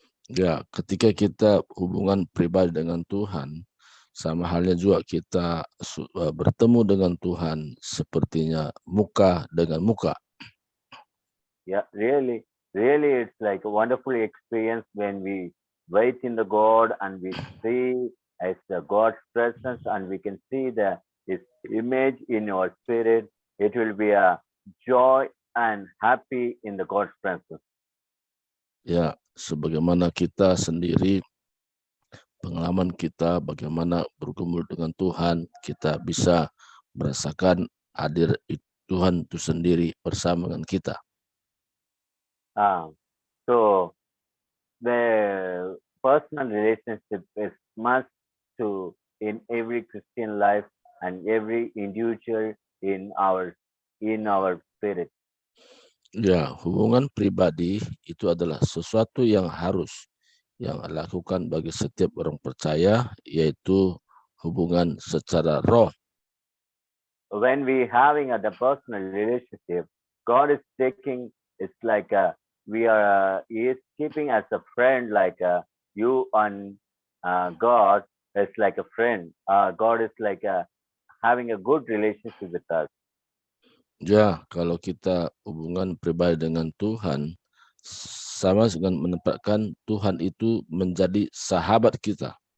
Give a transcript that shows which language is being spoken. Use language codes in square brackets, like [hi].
[id] Ya, ketika kita hubungan pribadi dengan Tuhan, sama halnya juga kita bertemu dengan Tuhan sepertinya muka dengan muka. [en] Yeah, really, really, it's like a wonderful experience when we wait in the God and we see as the God's presence and we can see the His image in our spirit. It will be a joy and happy in the God's presence. [id] Ya, sebagaimana kita sendiri, pengalaman kita bagaimana bergumul dengan Tuhan, kita bisa merasakan hadir Tuhan itu sendiri bersama dengan kita. [en] So the personal relationship is must to in every Christian life and every individual in our spirit. [id] Ya, hubungan pribadi itu adalah sesuatu yang harus yang dilakukan bagi setiap orang percaya, yaitu hubungan secara roh. [en] When we having the personal relationship, God is taking, it's like he is keeping as a friend, like you and God is like a friend. God is like having a good relationship with us. [id] Ya, kalau kita hubungan pribadi dengan Tuhan, sama dengan menempatkan Tuhan itu menjadi sahabat kita.